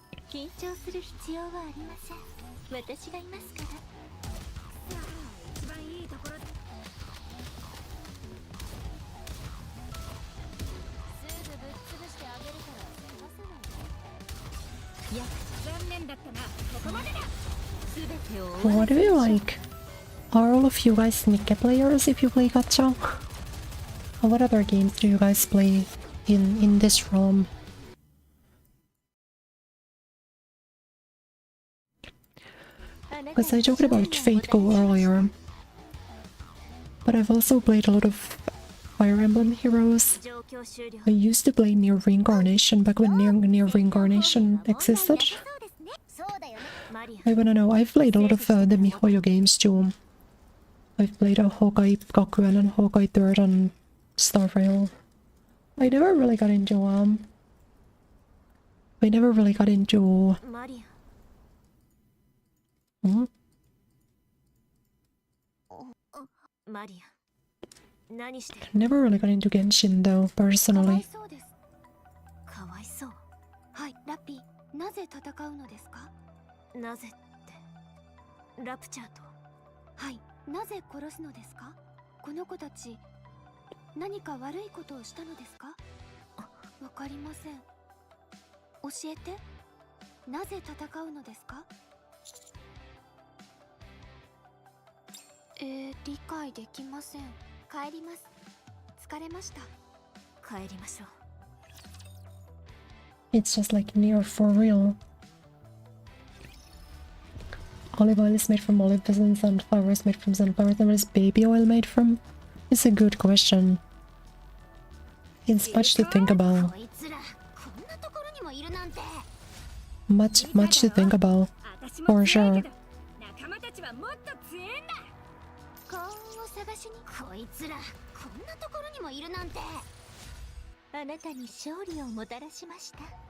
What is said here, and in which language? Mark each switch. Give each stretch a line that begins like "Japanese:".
Japanese: 緊張する必要はありません。私がいますから。一番いいところ。すぐぶっ潰してあげるから壊さないで。いや、残念だったな。ここまでだ。すべてを終わ
English: What do you like? Are all of you guys NIKKE players if you play Gacha? What other games do you guys play in this realm? Because I joked about Fate Go earlier, but I've also played a lot of Fire Emblem Heroes.
Japanese: 状況終了。
English: I used to play Near Reincarnation back when Near Reincarnation existed.
Japanese: そうだよね。マリアン。
English: I wanna know, I've played a lot of the MiHoYo games too. I've played a Honkai Gakuen and Honkai 3rd and Star Rail. I never really got into
Japanese: マリアン。マリアン。何してる？
English: never really got into Genshin though,
Japanese: かわい
English: personally.
Japanese: そうです。かわいそう。はい、ラッピー、なぜ戦うのですか？なぜってラプチャーと。はい、なぜ殺すのですか？この子たち、何か悪いことをしたのですか？わかりません。教えて。なぜ戦うのですか？理解できません。帰ります。疲れました。帰りましょう。
English: It's just like Near for real. Olive oil is made from olive and sunflower is made from sunflower. Then what is baby oil made from? It's a good question. It's much to think about.
Japanese: こいつら、こんなところにもいるなんて。
English: Much to think about. For sure.
Japanese: 仲間たちはもっと強いんだ。幸運を探しに。こいつら、こんなところにもいるなんて。あなたに勝利をもたらしました。